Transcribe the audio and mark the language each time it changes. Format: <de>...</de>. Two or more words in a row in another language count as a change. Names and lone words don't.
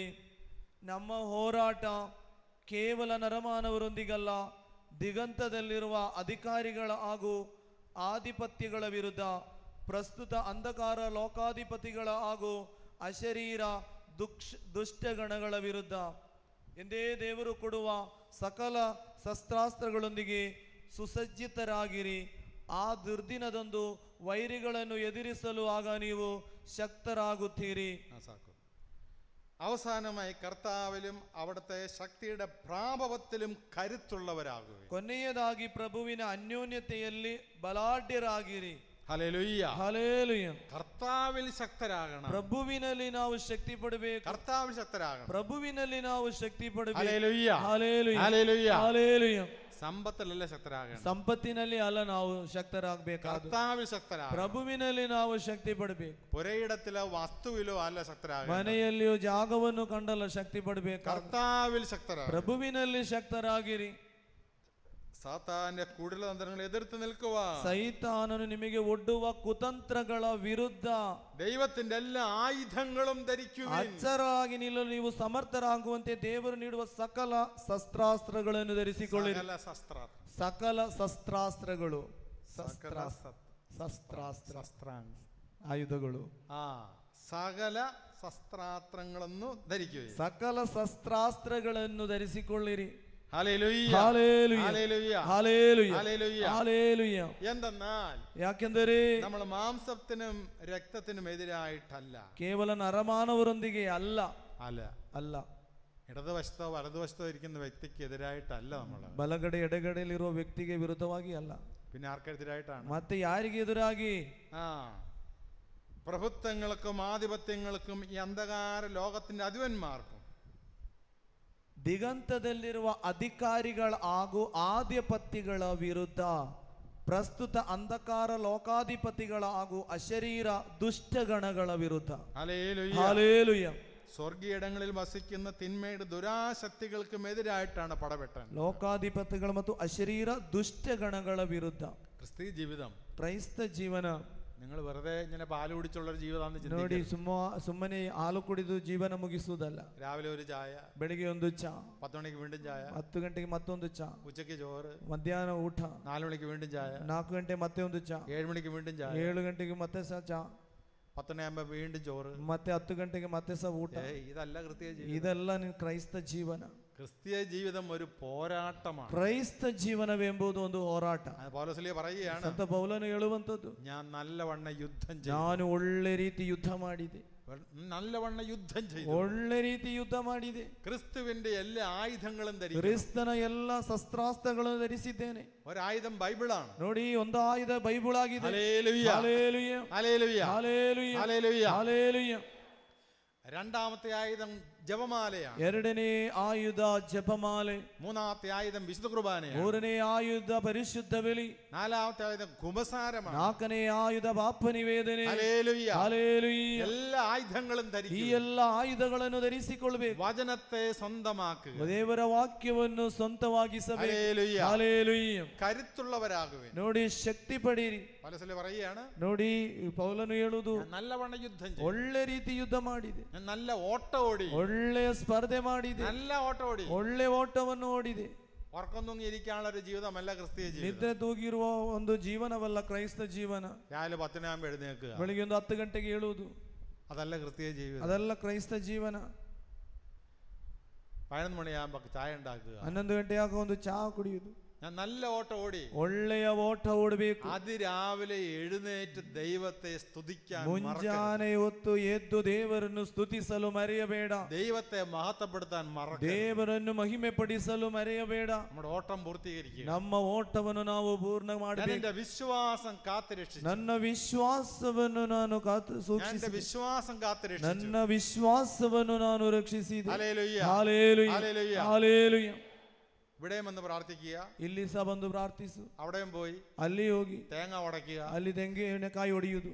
<kn>ನಮ್ಮ ಹೋರಾಟ ಕೇವಲ ನರಮಾನವರೊಂದಿಗಲ್ಲ, ದಿಗಂತದಲ್ಲಿರುವ ಅಧಿಕಾರಿಗಳ ಹಾಗೂ ಆಧಿಪತ್ಯಗಳ ವಿರುದ್ಧ, ಪ್ರಸ್ತುತ ಅಂಧಕಾರ ಲೋಕಾಧಿಪತಿಗಳ ಹಾಗೂ ಅಶರೀರ ದುಷ್ಟಗಣಗಳ ವಿರುದ್ಧ. ಎಂದೇ ದೇವರು ಕೊಡುವ ಸಕಲ ಶಸ್ತ್ರಾಸ್ತ್ರಗಳೊಂದಿಗೆ ಸುಸಜ್ಜಿತರಾಗಿರಿ. ಆ ದುರ್ದಿನದಂದು വൈരിಗಳನ್ನು എതിരിസಲು ആക ನೀವು ശക്തരാകുತ್ತೀರಿ. സാക്കു.</kn> <ml>അവസാനമായി കർത്താവിലും അവിടുത്തെ ശക്തിയുടെ പ്രാഭവത്തിലും കരുത്തുള്ളവരാകുക.</ml> <kn>ಕೊನೆಯದಾಗಿ ಪ್ರಭುವಿನ ಅನ್ಯೋನ್ಯತೆಯಲ್ಲಿ ಬಲಾಢ್ಯರಾಗಿರಿ.</kn> <ml>ഹല്ലേലൂയ, ഹല്ലേലൂയ. കർത്താവിൽ ശക്തരാകണം.</ml> <kn>ಪ್ರಭುವಿನಲ್ಲಿ ನಾವು ಶಕ್ತಿ ಪಡಬೇಕು.</kn> <ml>കർത്താവിൽ ശക്തരാകണം.</ml> <kn>ಪ್ರಭುವಿನಲ್ಲಿ ನಾವು ಶಕ್ತಿ ಪಡಬೇಕು.</kn> <ml>ഹല്ലേലൂയ, ഹല്ലേലൂയ, ഹല്ലേലൂയ, ഹല്ലേലൂയ. സമ്പത്തിലല്ല ശക്തരാകണം.</ml> <kn>ಸಂಪತ್ತಿನಲ್ಲಿ ಅಲ್ಲ ನಾವು ಶಕ್ತರಾಗಬೇಕು.</kn> <ml>കർത്താവിൽ ശക്തരാകണം.</ml> <kn>ಪ್ರಭುವಿನಲ್ಲಿ ನಾವು ಶಕ್ತಿ ಪಡಬೇಕು.</kn> <ml>പുരയിടത്തിലോ വസ്തുവിലോ അല്ല ശക്തരാകണം.</ml> <kn>ಮನೆಯಲ್ಲಿಯೂ ಜಾಗವನ್ನು ಕಂಡಲ್ಲ ಶಕ್ತಿ ಪಡಬೇಕು.</kn> <ml>കർത്താവിൽ ശക്തരാകണം.</ml> <kn>ಪ್ರಭುವಿನಲ್ಲಿ ಶಕ್ತರಾಗಿರಿ.</kn> <ml>സാത്താന്റെ കുടിലതന്ത്രങ്ങളെ എതിർത്ത് നിൽക്കുക.</ml> <kn>സൈത്താനನು ನಿಮಗೆ ಒಡ್ಡುವ ಕುತಂತ್ರಗಳ ವಿರುದ್ಧ</kn> <ml>ദൈവത്തിന്റെ എല്ലാ ആയുധങ്ങളും ധരിക്കുവിൻ.</ml> <kn>ಅಚ್ಚರಾಗಿ ನಿಲ್ಲಲು ನೀವು ಸಮರ್ಥರಾಗುವಂತೆ ದೇವರು ನೀಡುವ ಸಕಲ ಶಸ್ತ್ರಾಸ್ತ್ರಗಳನ್ನು ಧರಿಸಿಕೊಳ್ಳಿರಿ. ಸಕಲ ಶಸ್ತ್ರಾಸ್ತ್ರಗಳು, ಆಯುಧಗಳು,</kn> <ml>സകല ശസ്ത്രാസ്ത്രങ്ങളെന്നു ധരിക്കുക.</ml> <kn>ಸಕಲ ಶಸ್ತ್ರಾಸ್ತ್ರಗಳನ್ನು ಧರಿಸಿಕೊಳ್ಳಿರಿ.</kn> <ml>ഹല്ലേലൂയ, ഹല്ലേലൂയ, ഹല്ലേലൂയ, ഹല്ലേലൂയ, ഹല്ലേലൂയ, ഹല്ലേലൂയ. എന്തെന്നാൽ</ml> <kn>ಯಾಕೆಂದರೆ</kn> <ml>നമ്മൾ മാംസത്തിനും രക്തത്തിനും എതിരായിട്ടല്ല,</ml> <kn>ಕೇವಲ ನರಮಾನವರೊಂದಿಗೆ ಅಲ್ಲ</kn> <ml>അല്ല</ml> <kn>ಅಲ್ಲ</kn> <ml>ഇടതുവശത്തോ വലതുവശത്തോ ഇരിക്കുന്ന വ്യക്തിക്ക് എതിരായിട്ടല്ല നമ്മൾ.</ml> <kn>ಬಲಗಡೆ ಎಡಗಡೆಯಲ್ಲಿರುವ ವ್ಯಕ್ತಿಗೆ ವಿರುದ್ಧವಾಗಿ ಅಲ್ಲ.</kn> <ml>പിന്നെ ആർക്കെതിരായിട്ടാണ്?</ml> <kn>ಮತ್ತೆ ಯಾರಿಗೆ ಎದುರಾಗಿ?</kn> <ml>പ്രഭുത്വങ്ങൾക്കും ആധിപത്യങ്ങൾക്കും ഈ അന്ധകാര ലോകത്തിന്റെ അധിപന്മാർക്കും</ml> <kn>ದಿಗಂತದಲ್ಲಿರುವ ಅಧಿಕಾರಿಗಳ ಹಾಗೂ ಆಧಿಪತ್ಯಗಳ ವಿರುದ್ಧ, ಪ್ರಸ್ತುತ ಅಂಧಕಾರ ಲೋಕಾಧಿಪತಿಗಳ ಹಾಗೂ ಅಶರೀರ ದುಷ್ಟಗಣಗಳ ವಿರುದ್ಧ.</kn> <ml>ഹല്ലേലൂയ. സ്വർഗീയടങ്ങളിൽ വസിക്കുന്ന തിന്മയുടെ ദുരാശക്തികൾക്കും എതിരായിട്ടാണ് പടവെട്ടൻ.</ml> <kn>ಲೋಕಾಧಿಪತಿಗಳು ಮತ್ತು ಅಶರೀರ ದುಷ್ಟಗಣಗಳ ವಿರುದ್ಧ.</kn> <ml>ക്രിസ്തീയ ജീവിതം,</ml> <kn>ಕ್ರೈಸ್ತ ಜೀವನ.</kn> <ml>നിങ്ങൾ വെറുതെ ഇങ്ങനെ പാല് കുടിച്ചുള്ളൊരു ജീവിതമാണെന്ന്</ml> <kn>ನೋಡಿ,</kn> <ml>ചിന്തിക്കരുത്.</ml> <kn>ಸುಮ್ಮನೆ ಹಾಲು ಕುಡಿದು ಜೀವನ ಮುಗಿಸುವುದಲ್ಲ.</kn> <ml>രാവിലെ ഒരു ചായ,</ml> <kn>ಬೆಳಿಗ್ಗೆ ಒಂದು ಚಾ,</kn> <ml>10 മണിക്ക് വീണ്ടും ചായ,</ml> <kn>10 ಗಂಟೆಗೆ ಮತ್ತೊಂದು ಚಾ,</kn> <ml>ഉച്ചയ്ക്ക് ചോറ്,</ml> <kn>ಮಧ್ಯಾಹ್ನ ಊಟ,</kn> <ml>4 മണിക്ക് വീണ്ടും ചായ,</ml> <kn>4 ಗಂಟೆ ಮತ್ತೆ ಒಂದು ಚಾ,</kn> <ml>7 മണിക്ക് വീണ്ടും ചായ,</ml> <kn>7 ಗಂಟೆಗೆ ಮತ್ತೆ ಸಹ ಚಾ,</kn> <ml>10 മണിയാകുമ്പോ വീണ്ടും ചോറ്,</ml> <kn>ಮತ್ತೆ 10 ಗಂಟೆಗೆ ಮತ್ತೆ ಸಹ ಊಟ.</kn> <ml>ഇതല്ല ക്രിസ്തീയ ജീവിതം.</ml> <kn>ಇದೆಲ್ಲ ನಿನ್ನ ಕ್ರೈಸ್ತ ಜೀವನ.</kn> <ml>ക്രിസ്തീയ ജീവിതം ഒരു പോരാട്ടമാണ്.</ml> <kn>ಕ್ರೈಸ್ತ ಜೀವನವೆಂಬುದು ಒಂದು ಹೋರಾಟ.</kn> <ml>പൗലോസ് പറയുകയാണ്,</ml> <kn>ಸಂತ ಪೌಲನು ಹೇಳುವಂತದ್ದು,</kn> <ml>ഞാൻ നല്ലവണ്ണം യുദ്ധം ചെയ്തു.</ml> <kn>ನಾನು ಒಳ್ಳೆ ರೀತಿ ಯುದ್ಧ ಮಾಡಿದೆ.</kn> <ml>നല്ലവണ്ണം യുദ്ധം ചെയ്തു.</ml> <kn>ಒಳ್ಳೆ ರೀತಿ ಯುದ್ಧ ಮಾಡಿದೆ.</kn> <ml>ക്രിസ്തുവിന്റെ എല്ലാ ആയുധങ്ങളും ധരിച്ചു.</ml> <kn>ಕ್ರಿಸ್ತನ ಎಲ್ಲ ಶಸ್ತ್ರಾಸ್ತ್ರಗಳನ್ನು ಧರಿಸಿದ್ದೇನೆ.</kn> <ml>ഒരായുധം ബൈബിളാണ്.</ml> <kn>ನೋಡಿ, ಒಂದು ಆಯುಧ ಬೈಬಲ್ ಆಗಿದೆ.</kn> <ml>ഹല്ലേലൂയ, ഹല്ലേലൂയ, ഹല്ലേലൂയ, ഹല്ലേലൂയ, ഹല്ലേലൂയ, ഹല്ലേലൂയ. രണ്ടാമത്തെ ആയുധം ജപമാലയാണ്.</ml> <kn>ಎರಡನೇ ಆಯುಧ ಜಪಮಾಲೆ.</kn> <ml>മൂന്നാമത്തെ ആയുധം വിശുദ്ധ കുർബാനയാണ്.</ml> <kn>ಮೂರನೇ ಆಯುಧ ಪರಿಶುದ್ಧ ಬಲಿ.</kn> <ml>നാലാമത്തെ ആയുധം കുമ്പസാരമാണ്.</ml> <kn>ನಾಲ್ಕನೇ ಆಯುಧ ಪಾಪ ನಿವೇದನೆ.</kn> <ml>ഹല്ലേലൂയ, ഹല്ലേലൂയ. എല്ലാ ആയുധങ്ങളും</ml> <kn>ಈ</kn> <ml>ധരിക്കുക.</ml> <kn>ಎಲ್ಲ ಆಯುಧಗಳನ್ನು ಧರಿಸಿಕೊಳ್ಳಬೇಕು.</kn> <ml>വചനത്തെ സ്വന്തമാക്കുക.</ml> <kn>ದೇವರ ವಾಕ್ಯವನ್ನು ಸ್ವಂತವಾಗಿಸಬೇಕು.</kn> <ml>ഹല്ലേലൂയ,</ml> <kn>ಹಲ್ಲೇಲೂಯ.</kn> <ml>കരുത്തുള്ളവരാകുവിൻ.</ml> <kn>ನೋಡಿ, ಶಕ್ತಿ ಪಡೀರಿ.</kn> <ml>പൗലോസ് പറയുകയാണ്,</ml> <kn>ನೋಡಿ, ಪೌಲನು ಹೇಳುವುದು,</kn> <ml>ഞാൻ നല്ലവണ്ണം യുദ്ധം ചെയ്തു.</ml> <kn>ಒಳ್ಳೆ ರೀತಿ ಯುದ್ಧ ಮಾಡಿದೆ.</kn> <ml>ഞാൻ നല്ല ഓട്ടം ഓടി.</ml> <kn>ಒಳ್ಳೆಯ ಸ್ಪರ್ಧೆ ಮಾಡಿದೆ.</kn> <ml>നല്ല ഓട്ടം ഓടി.</ml> <kn>ಒಳ್ಳೆ ಓಟವನ್ನು ಓಡಿದೆ.</kn> <ml>ഉറക്കം തൂങ്ങി ഇരിക്കാനുള്ള ഒരു ജീവിതമല്ല ക്രിസ്തീയ ജീവിതം.</ml> <kn>ನಿದ್ರೆ ತೂಗಿರುವ ಒಂದು ಜೀವನವಲ್ಲ ಕ್ರೈಸ್ತ ಜೀವನ.</kn> <ml>രാവിലെ 10 മണിയാകുമ്പോൾ എഴുന്നേൽക്കുക,</ml> <kn>ಬೆಳಿಗ್ಗೆ ಒಂದು 10 ಗಂಟೆಗೆ ಹೇಳುವುದು,</kn> <ml>അതല്ല ക്രിസ്തീയ ജീവിതം.</ml> <kn>ಅದೆಲ್ಲ ಕ್ರೈಸ್ತ ಜೀವನ.</kn> <ml>11 മണിയാകുമ്പോൾ ചായ ഉണ്ടാക്കുക,</ml> <kn>11 ಗಂಟೆಯಾಗ ಒಂದು ಚಹಾ ಕುಡಿಯುವುದು.</kn> <ml>ഞാൻ നല്ല ഓട്ടം ഓടി.</ml> <kn>ಒಳ್ಳೆಯ ಓಟ ಓಡಬೇಕು.</kn> <ml>അതിരാവിലെ എഴുന്നേറ്റ് ദൈവത്തെ സ്തുതിക്കാൻ</ml> <kn>ಮುಂಜಾನೆ ಹೊತ್ತು ಎದ್ದು ದೇವರನ್ನು ಸ್ತುತಿಸಲು ಮರೆಯಬೇಡ.</kn> <ml>ദൈവത്തെ മഹത്വപ്പെടുത്താൻ മറക്കരുത്.</ml> <kn>ದೇವರನ್ನು ಮಹಿಮೆ ಪಡಿಸಲು ಮರೆಯಬೇಡ.</kn> <ml>നമ്മുടെ ഓട്ടം പൂർത്തീകരിക്കുക.</ml> <kn>ನಮ್ಮ ಓಟವನ್ನು ನಾವು ಪೂರ್ಣ ಮಾಡಬೇಕು.</kn> <ml>എന്റെ വിശ്വാസം കാത്തുരക്ഷിച്ചു.</ml> <kn>ನನ್ನ ವಿಶ್ವಾಸವನ್ನು ನಾನು</kn> <ml>എന്റെ വിശ്വാസം കാത്തുരക്ഷിച്ചു.</ml> <kn>ನನ್ನ ವಿಶ್ವಾಸವನ್ನು ನಾನು ರಕ್ಷಿಸಿದೆ.</kn> <ml>ഹല്ലേലൂയ,</ml> <kn>ಹಲ್ಲೇಲೂಯ,</kn> <ml>ഹല്ലേലൂയ.</ml> <kn>ಹಲ್ಲೇಲೂಯ.</kn> <ml>ഇവിടെയും വന്ന് പ്രാർത്ഥിക്കുക,</ml> <kn>ಇಲ್ಲಿ ಸಹ ಬಂದು ಪ್ರಾರ್ಥಿಸು,</kn> <ml>അവിടെയും പോയി</ml> <kn>ಅಲ್ಲಿ ಹೋಗಿ</kn> <ml>തേങ്ങ ഉടയ്ക്കുക,</ml> <kn>ಅಲ್ಲಿ ತೆಂಗಿನಕಾಯಿ ಹೊಡೆಯುವುದು,</kn>